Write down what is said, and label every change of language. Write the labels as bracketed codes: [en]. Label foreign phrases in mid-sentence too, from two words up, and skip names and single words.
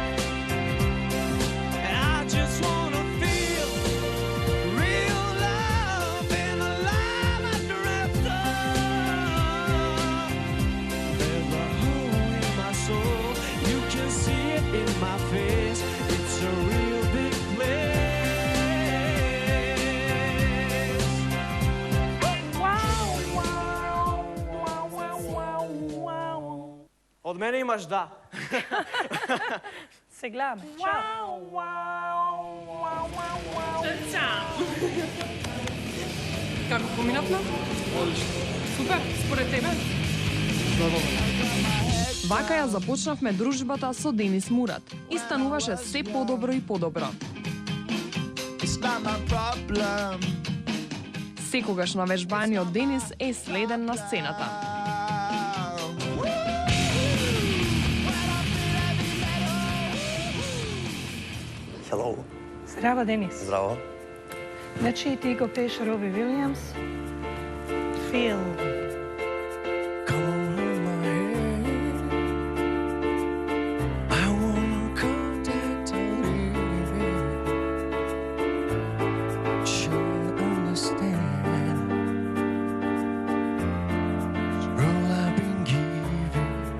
[en] And I just wanna feel real love and alive after after. There's a hole in my soul, you can see it in my face. It's a real big place. Вау, вау, вау, вау, вау, вау. [mk] Од мене имаш да. Се гледаме. Чао. Вау, вау, вау, вау. Како поминавме? Супер, според тебе? Вака ја започнавме дружбата со Денис Мурат и стануваше се подобро и подобро. [en] It's not my problem. [mk] Секогаш на вежбаниот Денис е следен на сцената. [en] Hello. [mk] Здраво, Денис. Здраво. Значи и ти го пееш Роби Вилијамс. [en] Feel. Come hold my hand. I wanna contact you. Should understand the role I've been given.